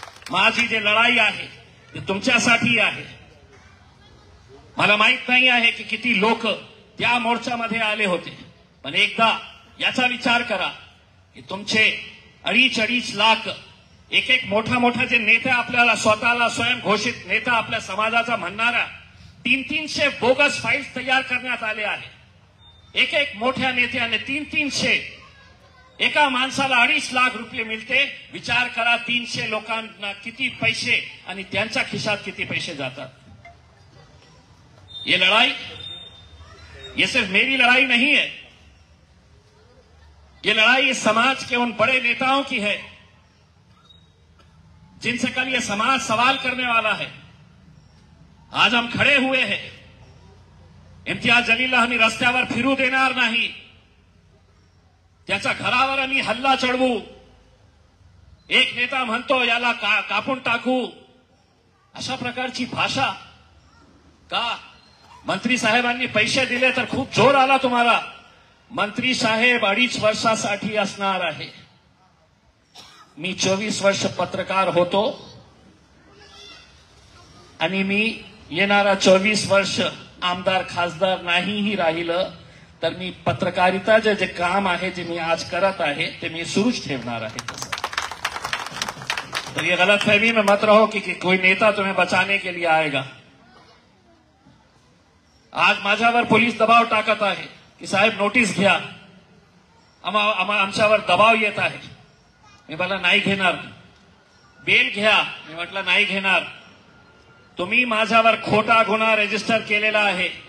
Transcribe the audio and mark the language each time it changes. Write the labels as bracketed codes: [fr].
[mr] माझी जी लढाई आहे ती तुमच्यासाठी आहे. मला माहित नाही आहे की किती लोक त्या मोर्चामध्ये आले होते, पण एकदा याचा विचार करा की तुमचे 2.5 लाख एक मोठा जे नेते आपल्याला स्वतःला स्वयंघोषित नेता आपल्या समाजाचा म्हणणारा 300 बोगस फाईल्स तयार करण्यात आले आहे. एक मोठ्या नेत्याने 300 एका माणसाला 2.5 लाख रुपये मिळते. विचार करा 300 लोकांना किती पैसे आणि त्यांच्या खिशात किती पैसे जातात. [hi] ये लड़ाई, ये सिर्फ मेरी लड़ाई नहीं है, ये लड़ाई इस समाज के उन बड़े नेताओं की है जिनसे कल ये समाज सवाल करने वाला है. आज हम खड़े हुए हैं. [mr] इम्तियाज जलीलला आम्ही रस्त्यावर फिरू देणार नाही. त्याच्या घरावर आम्ही हल्ला चढवू. एक नेता म्हणतो याला कापून टाकू. अशा प्रकारची भाषा का? मंत्री साहेबांनी पैसे दिले तर खूप जोर आला तुम्हाला. मंत्री साहेब 2.5 वर्षासाठी असणार आहे. मी 24 वर्ष पत्रकार होतो आणि मी येणारा 24 वर्ष आमदार खासदार नाहीही राहिलं तर मी पत्रकारिताचे जे काम आहे जे मी आज करत आहे ते मी सुरूच ठेवणार आहे. [hi] तो ये गलतफहमी में मत रहो कि कोई नेता तुम्हें बचाने के लिए आएगा. [mr] आज माझ्यावर पोलीस दबाव टाकत आहे की साहेब नोटीस घ्या, आमच्यावर दबाव येत आहे. मी मला नाही घेणार. बेल घ्या, मी म्हटलं नाही घेणार. तुम्ही माझ्यावर खोटा गुन्हा रजिस्टर केलेला आहे.